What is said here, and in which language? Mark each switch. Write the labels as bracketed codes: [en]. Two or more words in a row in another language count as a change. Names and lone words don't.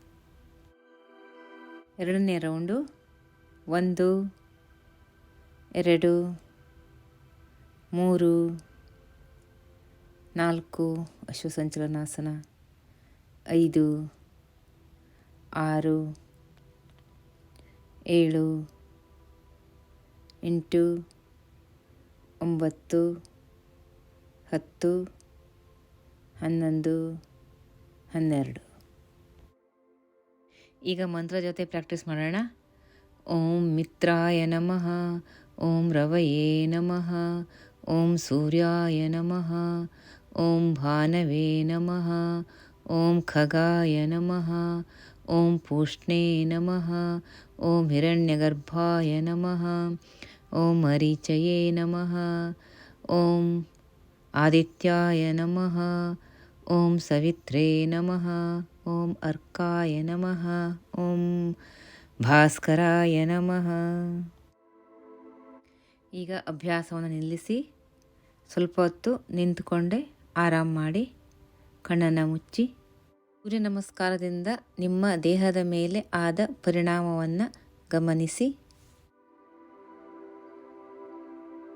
[kn] ಎರಡನೇ ರೌಂಡು. 1 2 3 4 ಅಶ್ವಸಂಚಲನಾಸನ, 5 6 7 8 9 10 11 12. ಈಗ ಮಂತ್ರ ಜೊತೆ ಪ್ರಾಕ್ಟೀಸ್ ಮಾಡೋಣ. [sa] ಓಂ ಮಿತ್ರಾಯ ನಮಃ, ಓಂ ರವಯೇ ನಮಃ, ಓಂ ಸೂರ್ಯಾಯ ನಮಃ, ಓಂ ಭಾನವೇ ನಮಃ, ಓಂ ಖಗಾಯ ನಮಃ, ಓಂ ಪೂಷ್ಣೇ ನಮಃ, ಓಂ ಹಿರಣ್ಯಗರ್ಭಾಯ ನಮಃ, ಓಂ ಮರೀಚಯೇ ನಮಃ, ಓಂ ಆದಿತ್ಯಾಯ ನಮಃ, ಓಂ ಸವಿತ್ರೇ ನಮಃ, ಓಂ ಅರ್ಕಾಯ ನಮಃ, ಓಂ ಭಾಸ್ಕರಾಯ ನಮಃ. [kn] ಈಗ ಅಭ್ಯಾಸವನ್ನು ನಿಲ್ಲಿಸಿ ಸ್ವಲ್ಪ ಹೊತ್ತು ನಿಂತುಕೊಂಡೆ ಆರಾಮ ಮಾಡಿ ಕಣ್ಣನ್ನು ಮುಚ್ಚಿ ಸೂರ್ಯ ನಮಸ್ಕಾರದಿಂದ ನಿಮ್ಮ ದೇಹದ ಮೇಲೆ ಆದ ಪರಿಣಾಮವನ್ನು ಗಮನಿಸಿ.